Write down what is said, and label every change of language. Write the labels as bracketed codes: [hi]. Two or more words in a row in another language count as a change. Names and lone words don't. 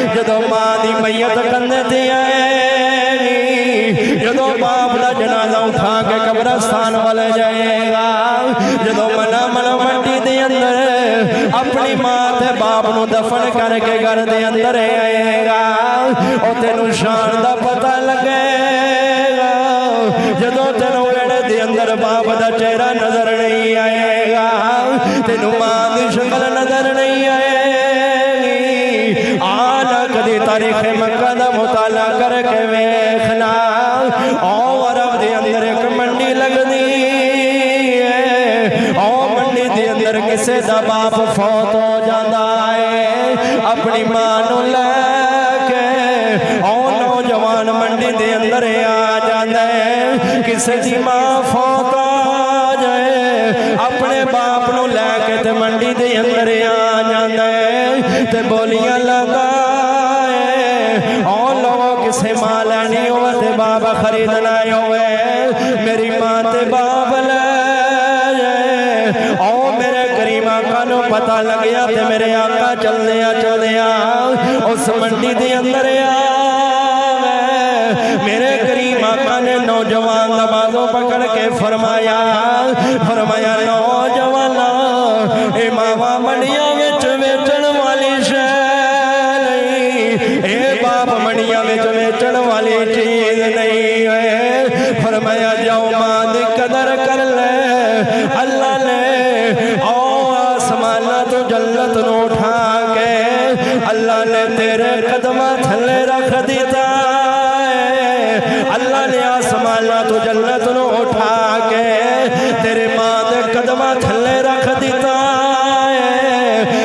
[pa] جدو ماں دی میت کندے تھی آئے گی، جدو باپ دا جنازہ اٹھا کے قبرستان والے جائے گا، جدو منا منڈی دی اندر اپنی ماں تے باپ نو دفن کر کے گھر دے اندر آئے گا، او تینو شان دا پتہ لگے گا۔ جدو تینو ویڑے دے اندر باپ دا چہرہ نظر نہیں آئے گا، تینو ماں دی شکل نظر نہیں آئے گی، آنا کدی تاریخ مکہ دا مطالعہ کر کے ویکھنا، او عرب دے اندر ایک منڈی لگ دی ہے، او منڈی دے اندر کسے دا باپ فوت ہو جاندہ ہے، اپنی ماں نو لے منڈی دے اندر آ جاندے، کسے دی ماں فوت آ جائے اپنے باپ نو لے کے تے منڈی دے اندر آ جاندے، تے بولیاں لگائے او لوگوں کسے ماں لینی ہوئے تے باپ خریدنا ہوئے، میری ماں تے باپ لے جائے، او میرے کریم آقا نو پتہ لگیا تے میرے آقا چل دیا اس منڈی دے اندر میرے کریم آقا نے نوجوان نمازوں پکڑ کے فرمایا نوجوانا اے ماما منڈیاں وچ ویچن والی شے نہیں، اے باپ منڈیاں وچ ویچن والی چیز نہیں ہے۔ فرمایا جاؤ ماں دی قدر کر لے، اللہ نے او آسمانہ تو جنت نو اٹھا کے اللہ نے تیرے قدمہ تھلے رکھ دیتا، اللہ نے آسمانہ تو جنت نو اٹھا کے تیرے ماں دے قدمہ تھلے رکھ دیتا ہے۔